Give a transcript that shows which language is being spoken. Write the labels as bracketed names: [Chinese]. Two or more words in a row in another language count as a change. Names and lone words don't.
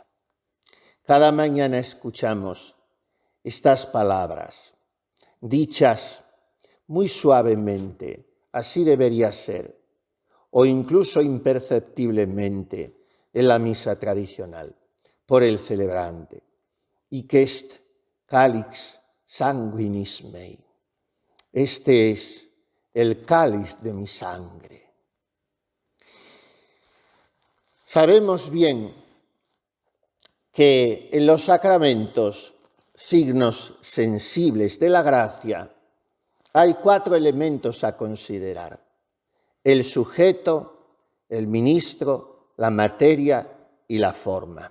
[Spanish] Cada mañana escuchamos estas palabras, dichas muy suavemente, así debería ser, o incluso imperceptiblemente en la misa tradicional, por el celebrante. [Latin] Hic est calix sanguinis mei. [Spanish] Este es el cáliz de mi sangre. Sabemos bien que en los sacramentos, signos sensibles de la gracia, hay 4 elementos a considerar: el sujeto, el ministro, la materia y la forma.